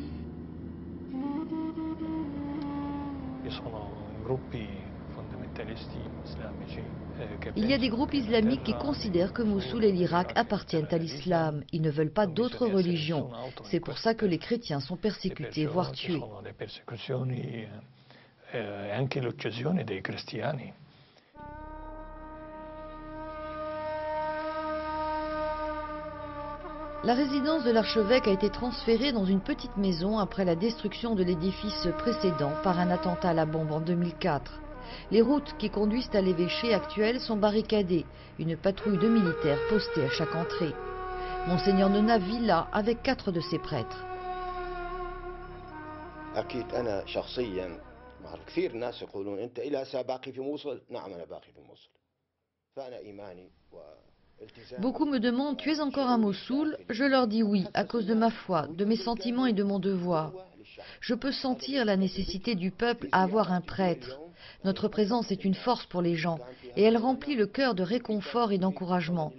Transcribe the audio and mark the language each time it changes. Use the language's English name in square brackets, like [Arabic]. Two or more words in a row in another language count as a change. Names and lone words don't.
[French] Il y a des groupes islamiques qui considèrent que Mossoul et l'Irak appartiennent à l'islam. Ils ne veulent pas d'autres religions. C'est pour ça que les chrétiens sont persécutés, voire tués. [Italian] Anche l'uccisione dei cristiani. [French] La résidence de l'archevêque a été transférée dans une petite maison après la destruction de l'édifice précédent par un attentat à la bombe en 2004. Les routes qui conduisent à l'évêché actuel sont barricadées, une patrouille de militaires postée à chaque entrée. Monseigneur Nona vit là avec 4 de ses prêtres. [Arabic] كثير ناس يقولون أنت إلى باقي في موصل نعم أنا باقي في موصل فأنا إيماني [French] Beaucoup me demandent, tu es encore à Mossoul? Je leur dis oui, à cause de ma foi, de mes sentiments et de mon devoir. Je peux sentir la nécessité du peuple à avoir un prêtre. Notre présence est une force pour les gens et elle remplit le cœur de réconfort et d'encouragement.